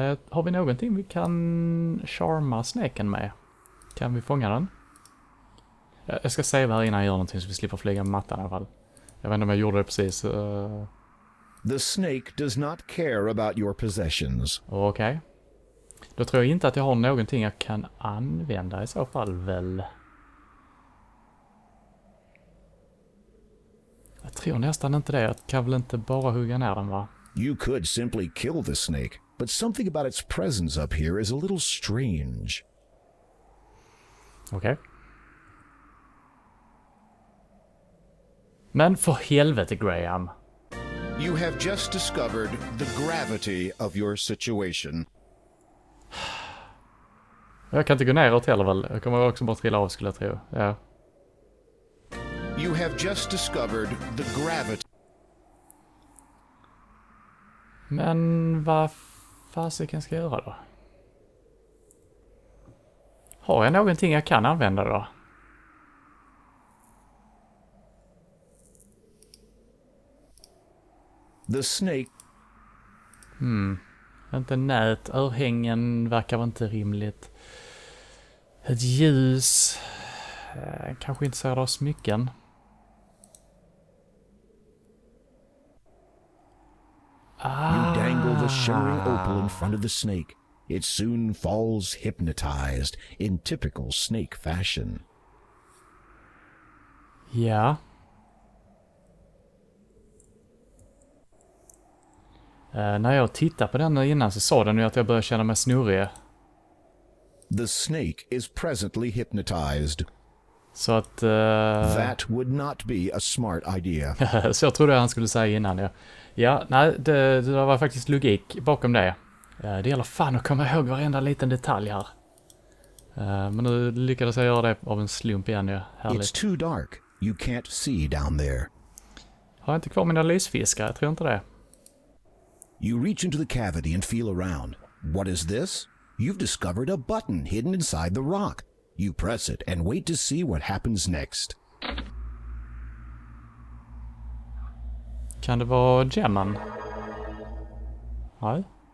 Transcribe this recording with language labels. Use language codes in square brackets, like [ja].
[sv] Har vi någonting vi kan charma snaken med? Kan vi fånga den? Jag ska säga här innan jag gör någonting så vi slipper flyga med mattan i alla fall. Jag vet inte om jag gjorde det precis. [en] The snake does not care about your possessions. [sv] Okej. Då tror jag inte att jag har någonting jag kan använda i så fall väl. Jag tror nästan inte det. Jag kan väl inte bara hugga ner den, va? [en] You could simply kill the snake, but something about its presence up here is a little strange. [sv] Okej. Men för helvete, Graham. [en] You have just discovered the gravity of your situation. [sv] Jag kan inte gå neråt heller väl. Jag kommer också bara trilla av skulle jag tro. Ja. [en] You have just discovered the gravity. [sv] Men vad fasiken ska jag göra då? Har jag någonting jag kan använda då? [en] The snake. [sv] Inte nät. Örhängen verkar vara inte rimligt. Ett ljus. Kanske inte så smycken. [en] You dangle the shimmering opal in front of the snake. It soon falls hypnotized in typical snake fashion. [sv] Ja. När jag tittade på den innan så sa den ju att jag började känna mig snurrig. [en] The snake is presently hypnotized. [sv] Så att... [en] That would not be a smart idea. [sv] så jag trodde han skulle säga innan. Ja, nej, det var faktiskt logik bakom det. Det gäller fan att komma ihåg varenda liten detalj här. Men nu lyckades jag göra det av en slump igen. Ja. Härligt. [en] It's too dark. You can't see down there. [sv] Har jag inte kvar mina lysfiskar? Jag tror inte det. [en] You reach into the cavity and feel around. What is this? You've discovered a button hidden inside the rock. You press it and wait to see what happens next. [sv] Kan det vara gemmen? Nej.